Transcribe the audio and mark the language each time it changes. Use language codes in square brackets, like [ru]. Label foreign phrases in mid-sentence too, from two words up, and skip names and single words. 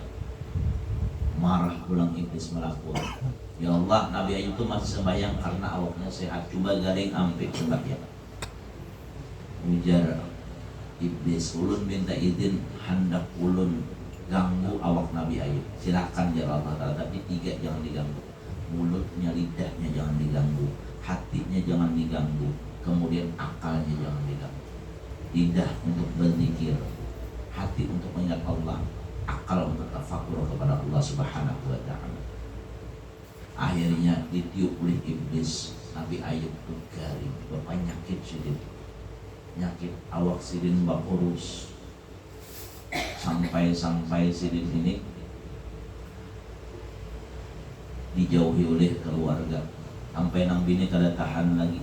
[bjn] Marah pulang iblis melapor, ya Allah, Nabi Ayub itu masih sembahyang karena awaknya sehat. Coba garing ampe sembahyang. Ujar iblis, ulun minta izin hendak ulun ganggu awak Nabi Ayub. [id] Silakan ya Allah Ta'ala, tapi tiga jangan diganggu. Mulutnya, lidahnya jangan diganggu, hatinya jangan diganggu, kemudian akalnya jangan diganggu. Lidah untuk berzikir, hati untuk mengingat Allah, akal untuk tafakur kepada [ar] الله سبحانه وتعالى. [id] Akhirnya ditiup oleh iblis. [bjn] Nabi Ayub itu garing, penyakit Sidin, nyakit awak Sidin mbak urus, sampai Sidin ini dijauhi oleh keluarga, sampai nang bini kada tahan lagi.